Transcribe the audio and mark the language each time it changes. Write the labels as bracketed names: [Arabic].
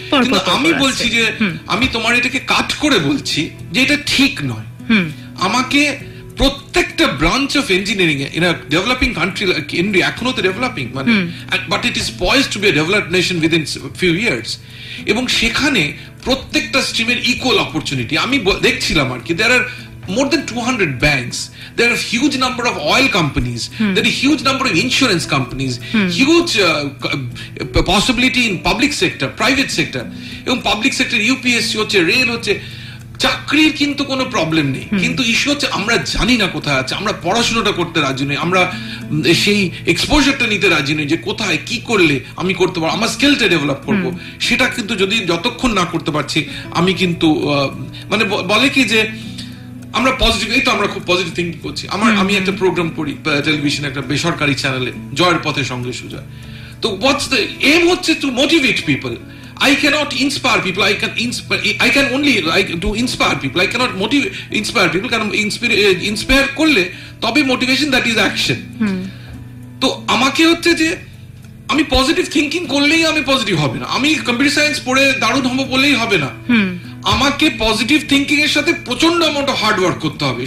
[Bangla] কিন্তু আমি বলছি যে আমি তোমার এটাকে কাট করে বলছি যে এটা ঠিক নয়। আমাকে প্রত্যেকটা [English] branch of engineering in a developing country like India, [Bangla] এখনো তো ডেভেলপিং, মানে [English] but it is poised to be a developed nation within few years, [Bangla] এবং সেখানে প্রত্যেকটা স্ট্রিমের ইকুয়াল অপরচুনিটি। আমি দেখছিলাম আর কি, [English] there are more than 200 banks, there are a huge number of oil companies, there are a huge number of insurance companies, huge possibility in public sector, private sector, [Bangla] এবং public sector UPSC হচ্ছে, rail হচ্ছে, চাকরির কিন্তু কোনো problem নেই। কিন্তু issue হচ্ছে আমরা জানি না কোথায় আছে, আমরা পড়াশোনাটা করতে রাজি নই, আমরা সেই এক্সপোজারটা নিতে রাজি নই যে কোথায় কি করলে আমি করতে পারবো, আমার স্কিলটা ডেভেলপ করবো। সেটা কিন্তু যতক্ষণ না করতে পারছি আমি কিন্তু মানে বলে কি যে আমরা পজিটিভ, এই তো আমরা খুব পজিটিভ থিঙ্কিং করছি। আমি একটা প্রোগ্রাম করি টেলিভিশনে, একটা বেসরকারি চ্যানেলে, জয়ের পথে সঙ্গে সুজয়। [English] তো what's the aim হচ্ছে to motivate people. I cannot inspire people. I can only to inspire people. I cannot inspire people. [Bangla] কারণ inspire করলে তবে মোটিভেশন, [English] That is action. [Bangla] তো আমাকে হচ্ছে যে আমি পজিটিভ থিঙ্কিং করলেই আমি পজিটিভ হবে না, আমি কম্পিউটার সায়েন্স পড়ে দারুণ হবো বলেই হবে না। আমাকে পজিটিভ থিঙ্কিং এর সাথে প্রচন্ড অ্যামাউন্ট অফ হার্ড ওয়ার্ক করতে হবে।